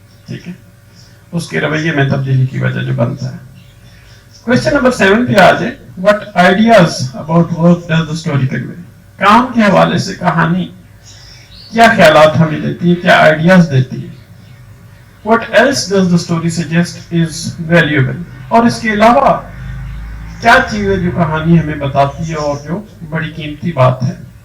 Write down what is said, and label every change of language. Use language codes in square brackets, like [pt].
[ur] ٹھیک ہے، اس کے رویے میں تبدیلی کی وجہ جو بنتا ہے. کوشچن نمبر 7 پہ آ جائے [en] what ideas about work does the story convey. [ur] کام کے حوالے سے کہانی کیا خیالات ہمیں دیتی ہے، کیا آئیڈیاز دیتی ہے. [en] what else does the story suggest is valuable. [ur] اور اس کے علاوہ کیا چیز ہے جو کہانی ہمیں بتاتی ہے اور جو بڑی قیمتی بات ہے.